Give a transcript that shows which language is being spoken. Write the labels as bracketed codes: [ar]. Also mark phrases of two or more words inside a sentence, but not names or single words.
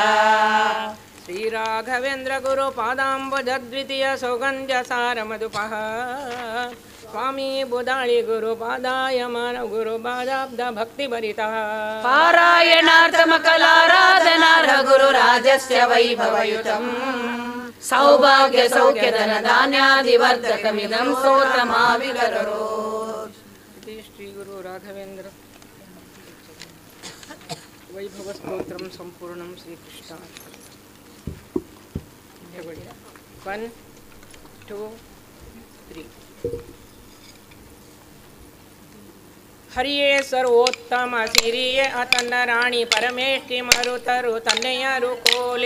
[sa] ಶ್ರೀ ರಾಘವೇಂದ್ರ ಗುರು ಪಾದಾಂಬುಜ ದ್ವಿತೀಯ ಸೌಗಂಧ್ಯ ಸಾರ ಮಧುಪಃ ಸ್ವಾಮಿ ಬುಧಾಳಿ ಗುರು ಪಾದಾಯ ಮಾನ ಗುರು ಪಾದಾಬ್ಧ ಭಕ್ತಿ ಭರಿತಃ ಪಾರಾಯಣಾರ್ಥಮ ಕಲಾರಾಧನಾರ್ಹ ಗುರು ರಾಜಸ್ಯ ವೈಭವಯುತಂ ಸೌಭಾಗ್ಯ ಸೌಖ್ಯ ಧನ ಧಾನ್ಯಾದಿವರ್ಧಕಮಿದಂ ಸ್ತೋತ್ರಮಾವಿಗರರೋ ಶ್ರೀ ಗುರು ರಾಘವೇಂದ್ರ ವೈಭವ ಸ್ತೋತ್ರಂ ಸಂಪೂರ್ಣಂ ಶ್ರೀಕೃಷ್ಣ 1 2 3 [kn] ಹರಿಯೇ ಸರ್ವೋತ್ತಮ ಸಿರಿಯೇ ಅತನ್ನ ರಾಣಿ ಪರಮೇಷ್ಠಿ ಮರುತರು ತನ್ನೆಯರು ಕೋಲೆ